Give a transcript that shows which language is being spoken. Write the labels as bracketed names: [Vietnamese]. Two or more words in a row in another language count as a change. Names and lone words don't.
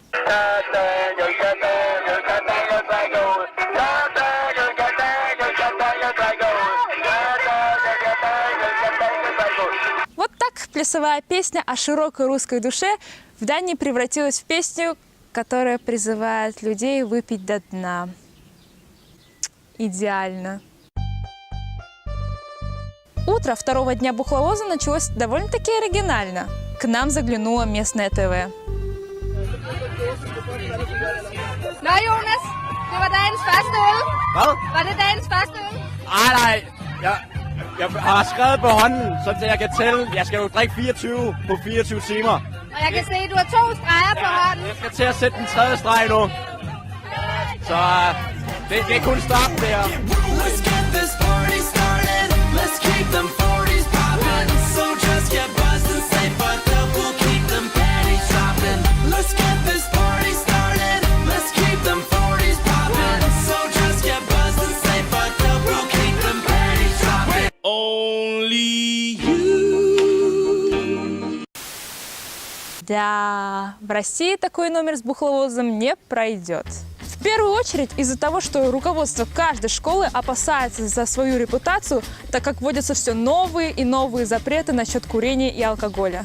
[Russian] Вот так плясовая песня о широкой русской душе в Дании превратилась в песню, которая призывает людей выпить до дна. Идеально. Утро второго дня бухловоза началось довольно-таки оригинально. К нам заглянуло местное ТВ. [Danish] Nå, Jonas. Det var dagens første øl. Hvad? Var det dagens første øl? Nej. Jeg har skrevet på hånden, så jeg kan tælle. Jeg skal jo drikke 24 på 24 timer. Og jeg kan se, at du har 2 streger på hånden. Jeg skal til at sætte den 3. streg nu. Så det er kun starten, det her. [English] Let's get this party started. Let's keep them 40s poppin'. So just get buzzed and stay fucked up. We'll keep them panties dropping. Let's get this party started. Let's keep them 40s poppin'. So just get buzzed and stay fucked up. We'll keep them panties dropping. Only you. [Russian] Да, в России такой номер с бухловозом не пройдет. В первую очередь из-за того, что руководство каждой школы опасается за свою репутацию, так как вводятся все новые и новые запреты насчет курения и алкоголя.